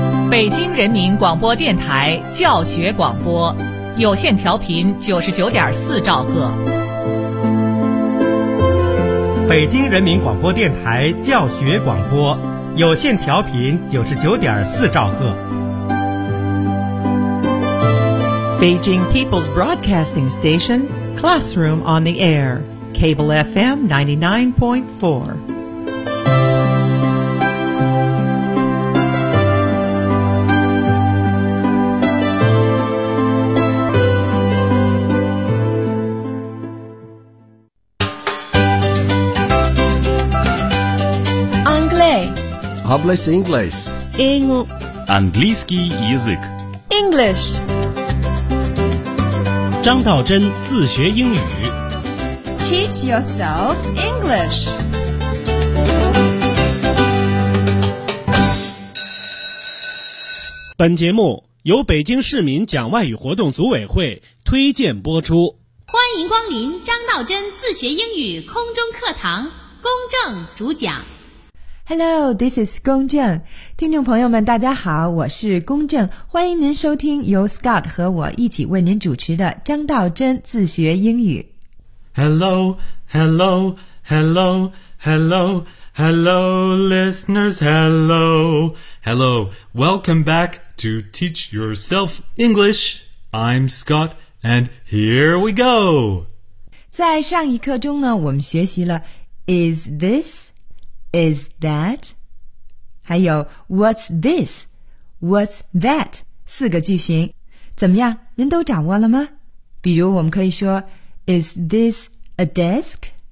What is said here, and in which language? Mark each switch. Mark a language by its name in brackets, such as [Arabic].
[Chinese] 北京人民广播电台教学广播，有线调频99.4兆赫。北京人民广播电台教学广播，有线调频99.4兆赫。 [English] Beijing People's Broadcasting Station, Classroom on the Air, Cable FM 99.4. [French] Anglais. [Spanish] Hablas inglés. [Russian] Английский язык. [English] English. [Chinese] 张道真自学英语 [English] Teach yourself English. [Chinese] 本节目由北京市民讲外语活动组委会推荐播出。欢迎光临张道真自学英语空中课堂，龚正主讲。 [English] Hello, this is 龚正。 [Chinese] 听众朋友们大家好，我是龚正，欢迎您收听由 Scott 和我一起为您主持的张道真自学英语。 [English] Hello, hello, hello, hello, hello, listeners, hello. Hello, welcome back to Teach Yourself English. I'm Scott, and here we go. [Chinese] 在上一课中呢，我们学习了 [English] Is this... Is that? [Chinese] 还有 [English] What's this? What's that? [Chinese] 四个句型，怎么样？您都掌握了吗？比如我们可以说 [English] Is this a desk?